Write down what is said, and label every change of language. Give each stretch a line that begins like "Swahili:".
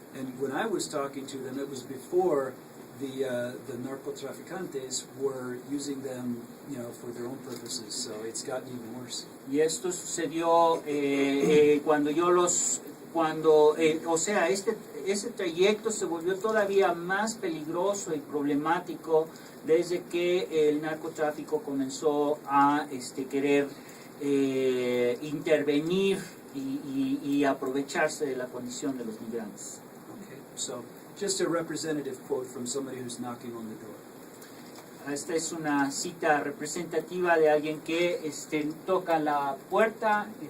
English: And when I was talking to them, it was before the narcotraficantes were using them, for their own purposes. So it's gotten even worse.
Spanish: Y esto sucedió ese trayecto se volvió todavía más peligroso y problemático desde que el narcotráfico comenzó a querer intervenir y aprovecharse de la condición de los migrantes.
English: Okay, so just a representative quote from somebody who's knocking on the door.
Spanish: Esta es una cita representativa de alguien que toca la puerta.